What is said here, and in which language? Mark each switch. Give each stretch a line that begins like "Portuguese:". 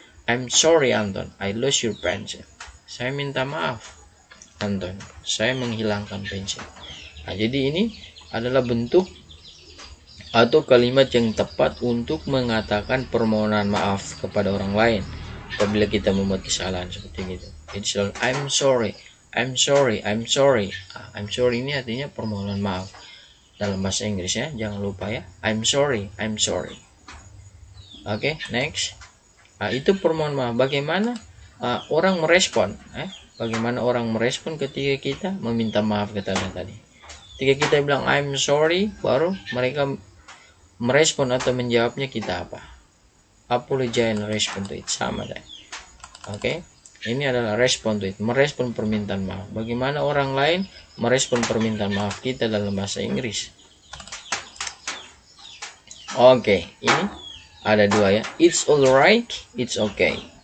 English: I'm sorry Anton, I lost your pencil.
Indonesian: Saya minta maaf Anton, saya menghilangkan pensil. Jadi ini adalah bentuk atau kalimat yang tepat untuk mengatakan permohonan maaf kepada orang lain apabila kita membuat kesalahan seperti itu. Jadi selalu
English: I'm sorry, I'm sorry, I'm sorry. I'm sorry
Indonesian: ini artinya permohonan maaf dalam bahasa Inggris ya, jangan lupa ya.
English: I'm sorry, I'm sorry. Oke, next.
Indonesian: Itu permohonan maaf. Bagaimana orang merespon? Bagaimana orang merespon ketika kita meminta maaf kita tadi? Ketika kita bilang
English: I'm sorry,
Indonesian: baru mereka merespon atau menjawabnya kita apa?
English: Apologize and respond to it,
Indonesian: sama deh. Oke, ini adalah
English: respond to it,
Indonesian: merespon permintaan maaf. Bagaimana orang lain merespon permintaan maaf kita dalam bahasa Inggris? Oke, ini ada dua ya.
English: It's alright, it's okay.